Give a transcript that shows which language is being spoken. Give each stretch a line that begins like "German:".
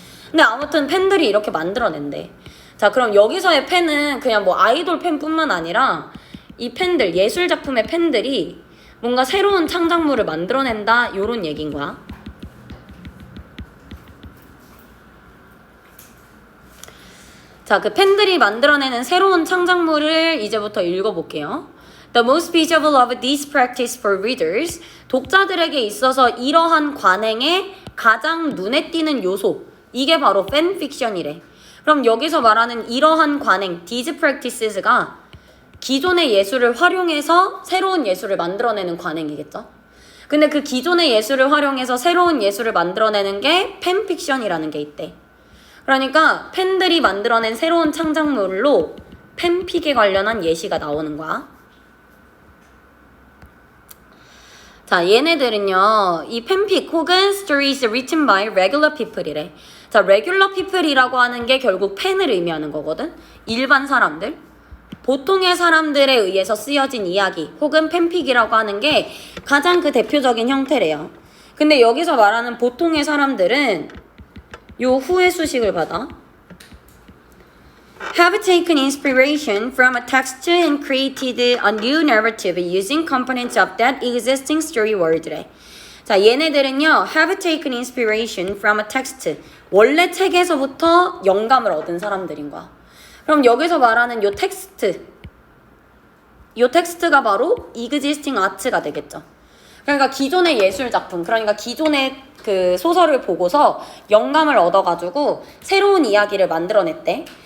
Korean: 근데 아무튼 팬들이 이렇게 만들어낸대. 자, 그럼 여기서의 팬은 그냥 뭐 아이돌 팬뿐만 아니라 이 팬들, 예술 작품의 팬들이 뭔가 새로운 창작물을 만들어낸다, 요런 얘기인 거야. 자, 그 팬들이 만들어내는 새로운 창작물을 이제부터 읽어볼게요.
English: The most visible of these practice for readers.
Korean: 독자들에게 있어서 이러한 관행의 가장 눈에 띄는 요소. 이게 바로 팬픽션이래. 그럼 여기서 말하는 이러한 관행, these practices가 기존의 예술을 활용해서 새로운 예술을 만들어내는 관행이겠죠. 근데 그 기존의 예술을 활용해서 새로운 예술을 만들어내는 게 팬픽션이라는 게 있대. 그러니까 팬들이 만들어낸 새로운 창작물로 팬픽에 관련한 예시가 나오는 거야. 자, 얘네들은요, 이 팬픽 혹은
English: stories written by regular people
Korean: 이래. 자, regular people이라고 하는 게 결국 팬을 의미하는 거거든. 일반 사람들. 보통의 사람들에 의해서 쓰여진 이야기 혹은 팬픽이라고 하는 게 가장 그 대표적인 형태래요. 근데 여기서 말하는 보통의 사람들은 요 후의 수식을 받아.
English: Have taken inspiration from a text and created a new narrative using components of that existing story world래.
Korean: 자, 얘네들은요,
English: have taken inspiration from a text.
Korean: 원래 책에서부터 영감을 얻은 사람들인 거야. 그럼 여기서 말하는 요 텍스트가 바로 existing art가 되겠죠. 그러니까 기존의 예술 작품, 그러니까 기존의 그 소설을 보고서 영감을 얻어가지고 새로운 이야기를 만들어냈대.